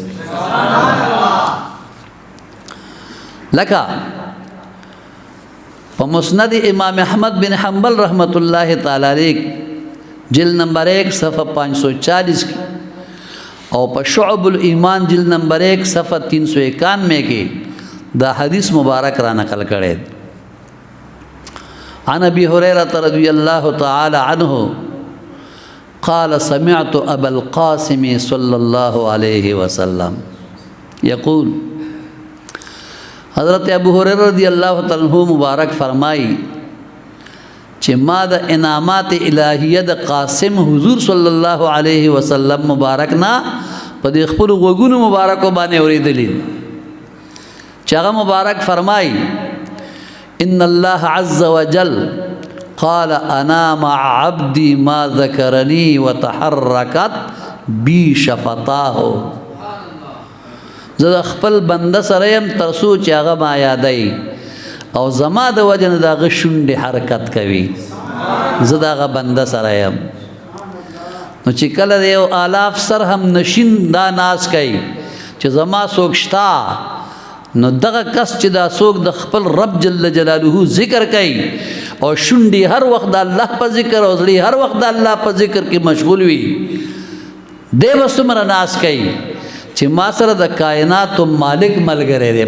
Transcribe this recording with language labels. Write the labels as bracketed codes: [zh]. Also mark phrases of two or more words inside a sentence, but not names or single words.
[ps] لکه په مسند امام احمد بن حنبل [ar] رحمت الله تعالی علیه [ps] جلد نمبر 1 صفحه 540 کی او په شعب الایمان جلد نمبر 1 صفحه 391 کې دا حدیث مبارک را نقل کړي. [ar] عن ابي هريره رضي الله تعالى عنه قال سمعت ابا القاسم صلى الله عليه وسلم يقول، [ps] حضرت ابو هريره [ar] رضی الله تعالی عنہ [ps] مبارک فرمائی چې ما د انعامات الهیه د قاسم حضور [ar] صلی الله علیه وسلم [ps] مبارک نه په دې خپل غوږونو مبارک باندې اوریدلی چې هغه مبارک فرمای [ar] ان الله عز وجل قال انا مع عبدي ما ذكرني وتحركت بي شفتاه، [ps] زه خپل بنده سره يم تر څو چې هغه ما یادای او زما د وجنه دغه شونډې حرکت کوي، زه دغه بنده سره يم. نو چې کله یو الاف سر هم نشین دا ناز کوي چې زما څوک شتا، نو دغه کس چې دا څوک د خپل رب [ar] جل جلاله [ps] ذکر کوي او شونډې هر وخت د الله په ذکر او زړه هر وخت د الله په ذکر کې مشغول وي، دی به څومره ناز کوي چې ما سره د کائناتو مالک ملګری دی.